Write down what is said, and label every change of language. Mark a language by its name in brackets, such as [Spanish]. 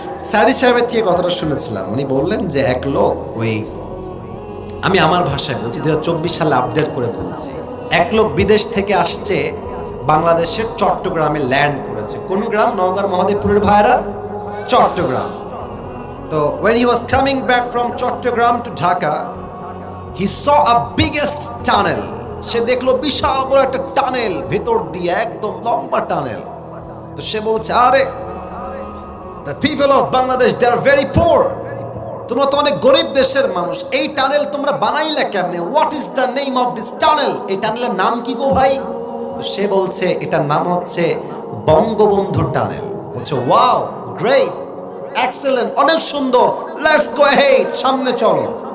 [Bangla] সাদি সাহেবের থেকে কথাটা শুনেছিলাম, উনি বললেন যে এক লোক, ওই আমি আমার ভাষায় বলছি, 2024 সালে আপডেট করে বলছি, এক লোক বিদেশ থেকে আসছে, বাংলাদেশের চট্টগ্রামে ল্যান্ড করেছে। কোন গ্রাম? নওগাঁর মহাদেবপুরের ভাইরা, চট্টগ্রাম। [English] তো when he was coming back from Chittagong to Dhaka, he saw a biggest tunnel. [Bangla] সে দেখলো বিশাল বড় একটা টানেল, ভেতর দিয়ে একদম লম্বা টানেল। তো সে বলছে, আরে [English] the people of Bangladesh, they are very poor. [Bangla] তোমরা তো অনেক গরিব দেশের মানুষ, এই টানেল তোমরা বানাইলা কেমনে? [English] What is the name of this tunnel? [Bangla] এই টানেলের নাম কি গো ভাই? তো সে বলছে এটার নাম হচ্ছে বঙ্গবন্ধু টানেল। বলছে ওয়াও, গ্রেট, এক্সেলেন্ট, অনেক সুন্দর, লেটস গো হেড, সামনে চলো।